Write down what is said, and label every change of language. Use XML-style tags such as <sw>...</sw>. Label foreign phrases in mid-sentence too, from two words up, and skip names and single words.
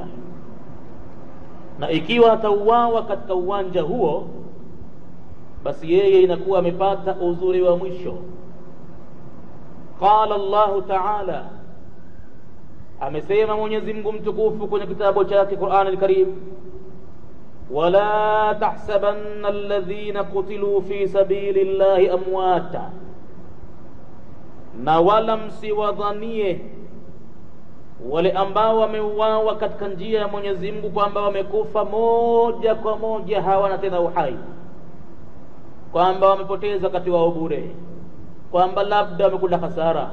<sw>Na ikiwa atauawa katika uwanja huo, basi yeye inakuwa amepata uzuri wa mwisho.</sw> <ar>قال الله تعالى,</ar> <sw>amesema Mwenyezi Mungu mtukufu kwenye kitabu chake Qur'an al-Karim,</sw> <ar>ولا تحسبن الذين قتلوا في سبيل الله أمواتا,</ar> <sw>na wala msiwadhanie wale ambao wameuawa katika njia ya Mwenyezi Mungu kwamba wamekufa moja kwa moja, hawana tena uhai, kwamba wamepoteza wakati wao bure, kwamba labda wamekula hasara.</sw>